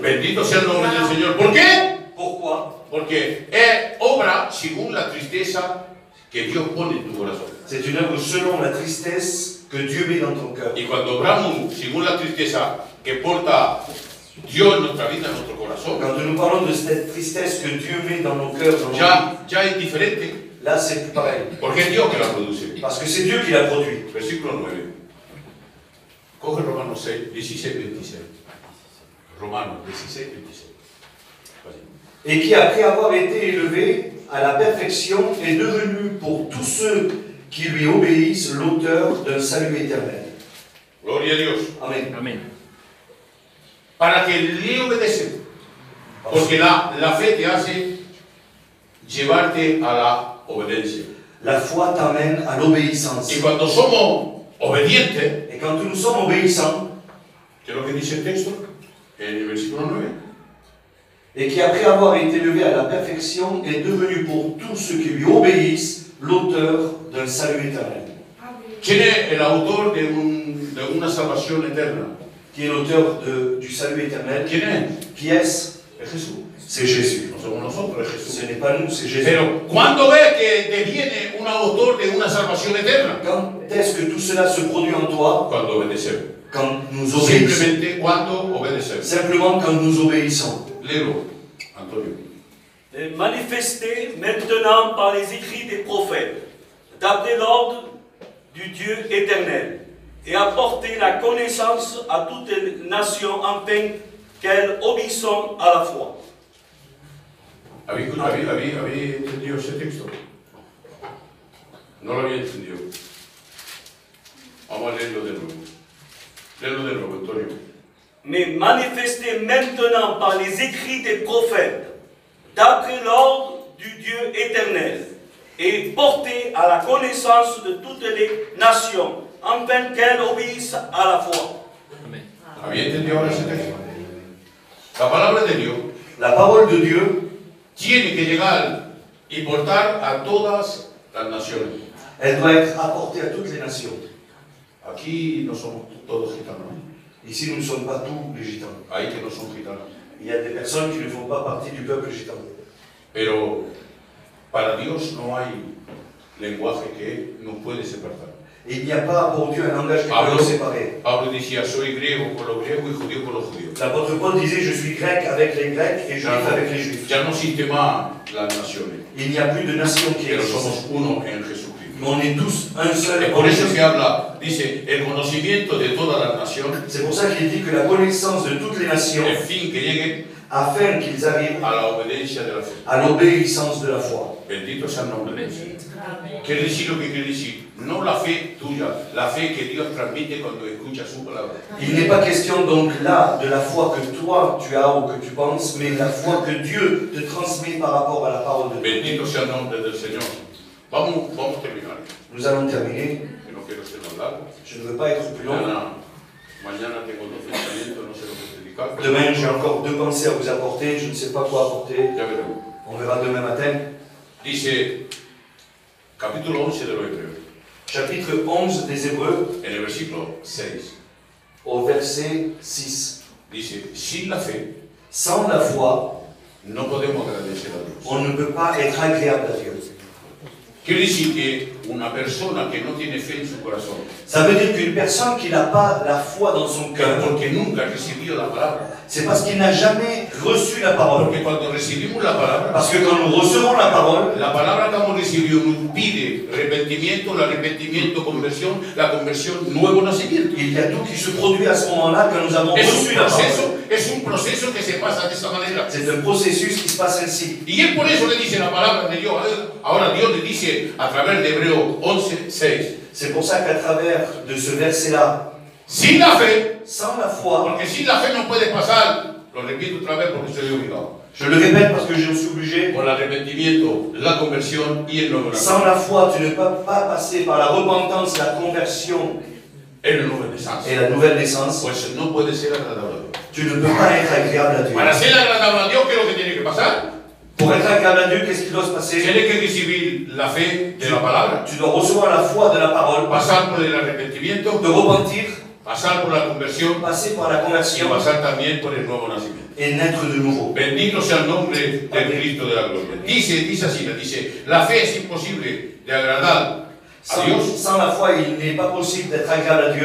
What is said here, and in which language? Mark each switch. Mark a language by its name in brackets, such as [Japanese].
[Spanish] Bendito sea el nombre del Señor. ¿Por qué? [French] Pourquoi? [Spanish] Porque es obra según la tristeza que Dios pone en tu corazón. [French] C'est une œuvre selon la tristesse que Dieu met dans ton cœur. [Spanish] Y cuando obramos según la tristeza que porta Dios en nuestra vida, en nuestro corazón, [French] Quand nous parlons de cette tristesse que Dieu met dans nos cœurs, dans nos vies, [Spanish] ya es diferente, [French] là c'est plus pareil. [Spanish] porque es Dios que la produce. [French] Parce que c'est Dieu qui l'a produit. [Spanish] Versículo 9. Coge Romanos 6, 16, 26. Romanos 16, 26. [French] Vas-y. Et qui, après avoir été élevé à la perfection, est devenu pour tous ceux qui lui obéissent l'auteur d'un salut éternel. [Spanish] Gloria a Dios. Amen. Para que le obedecen. Porque la fe te hace llevarte a la obediencia. [French] La foi t'amène à l'obéissance. [Spanish] Y cuando somos obedientes, [French] Et quand nous sommes obéissants, [Spanish] ¿qué es lo que dice el texto? En el versículo 9. [French] et qui, après avoir été élevé à la perfection, est devenu pour tous ceux qui lui obéissent l'auteur d'un salut éternel. [Spanish] ¿Quién es el autor de una salvación eterna? [French] Qui est l'auteur du salut éternel? [Spanish] ¿Quién es? [French] Qui est-ce? [Spanish] Es Jesús. [French] C'est Jésus. [Spanish] somos nosotros, es [French] Ce [Spanish] Jesús. [French] n'est pas nous, c'est Jésus. [Spanish] Pero cuando ve que deviene un autor de una salvación eterna, [French] Quand est-ce que tout cela se produit en toi? [Spanish] cuando obedecemos. [French] Quand nous obéissons. [Spanish] Simplemente cuando obedecemos. [French] Simplement quand nous obéissons. [Spanish] Léelo, Antonio. [French] Manifesté maintenant par les écrits des prophètes, d'après l'ordre du Dieu éternel, et apporter la connaissance à toutes les nations afin qu'elles obéissent à la foi. [Spanish] ¿Había entendido ese texto? No lo había entendido. Vamos a leerlo de nuevo. Léelo de nuevo, Antonio. [French] Mais manifesté maintenant par les écrits des prophètes, d'après l'ordre du Dieu éternel, et porté à la connaissance de toutes les nations, afin qu'elles obéissent à la foi. [Spanish] ¿Había entendido ahora ese texto? La palabra de Dios [French] La parole de Dieu, [Spanish] tiene que llegar y portar a todas las naciones. [French] elle doit être apportée à toutes les nations. [Spanish] Aquí no somos todos gitanos. [French] Ici, nous ne sommes pas tous les gitans. [Spanish] Hay que no son gitanos. [French] Il y a des personnes qui ne font pas partie du peuple gitan. [Spanish] Pero para Dios no hay lenguaje que nos puede separar. [French] Il n'y a pas pour Dieu un langage qui peut nous séparer. [Spanish] Pablo decía, soy griego con los griegos y judío con los judíos. [French] L'apôtre Paul disait, je suis grec avec les grecs et juif avec les juifs. [Spanish] Ya no existe más las naciones, [French] Il n'y a plus de nation qui [Spanish] pero [French] existe. [Spanish] somos uno en Jesucristo. [French] Mais on est tous un seul. [Spanish] Es por eso que habla, dice, el conocimiento de todas las naciones, [French] C'est pour ça qu'il dit que la connaissance de toutes les nations, [Spanish] en fin, que lleguen [French] afin qu'ils arrivent [Spanish] a la obediencia de la fe. [French] à l'obéissance de la foi. [Spanish] Bendito sea el nombre de Dios. Quiere decir lo que quiere decir, no la fe tuya, la fe que Dios transmite cuando escucha su palabra. [French] Il n'est pas question donc là de la foi que toi tu as ou que tu penses, mais la foi que Dieu te transmet par rapport à la parole de Dieu. [Spanish] Bendito sea el nombre del Señor. Vamos a terminar. [French] Nous allons terminer. [Spanish] Que no quiero ser más largo. [French] Je ne veux pas être plus long. [Spanish] Mañana tengo dos pensamientos, no sé lo que predicar. [French] Demain, j'ai encore 2 pensées à vous apporter. Je ne sais pas quoi apporter. [Spanish] Ya veremos. [French] On verra demain matin. [Spanish] Dice, capítulo 11 de los Hebreos, [French] Chapitre 11 des Hébreux, [Spanish] en el versículo 6, [French] au verset 6. [Spanish] dice, sin la fe [French] Sans la foi, [Spanish] no podemos agradecer a Dios. [French] on ne peut pas être agréable à Dieu. [Spanish] Quiere decir que una persona que no tiene fe en su corazón, [French] Ça veut dire qu'une personne qui n'a pas la foi dans son [Spanish] que [French] cœur, [Spanish] porque nunca ha recibido la palabra, [French] c'est parce qu'il n'a jamais reçu la parole. [Spanish] porque cuando recibimos la palabra [French] Parce que quand nous recevons la parole, [Spanish] que hemos recibido nos pide arrepentimiento, el arrepentimiento, conversión, la conversión, nuevo nacimiento. [French] il y a tout qui se produit à ce moment-là quand nous avons reçu la parole. [Spanish] Es un proceso que se pasa de esta manera. [French] C'est un processus qui se passe ainsi. [Spanish] Y él por eso le dice la palabra de Dios. Ahora Dios le dice a través de Hebreo 11:6. [French] C'est pour ça qu'à travers de ce verset-là, [Spanish] Sin la fe, [French] sans la foi, [Spanish] porque sin la fe no puede pasar, lo repito otra vez porque estoy obligado, [French] je le répète parce que je suis obligé, [Spanish] por el arrepentimiento, la conversión y el nuevo [French] sans [Spanish] nacimiento. [French] la foi, tu ne peux pas passer par la repentance, la conversion [Spanish] El nuevo naissance. [French] et la nouvelle naissance. [Spanish] Pues no puede ser agradable a Dios. [French] Tu ne peux pas être agréable à Dieu. [Spanish] Para ser agradable a Dios, ¿qué es lo que tiene que pasar? [French] Pour être agréable à Dieu, qu'est-ce qui doit se passer? [Spanish] Tiene que recibir la fe de la palabra, [French] Tu dois recevoir la foi de la parole, [Spanish] pasar por el arrepentimiento, [French] te repentir, [Spanish] pasar por la conversión [French] passer par la [Spanish] y [French] conversion [Spanish] pasar también por el nuevo nacimiento. [French] et naître de nouveau. [Spanish] Bendito sea el nombre del Cristo de la gloria. Dice así, dice, la fe es imposible de agradar a Dios, [French] Sans la foi, il n'est pas possible d'être agréable à Dieu.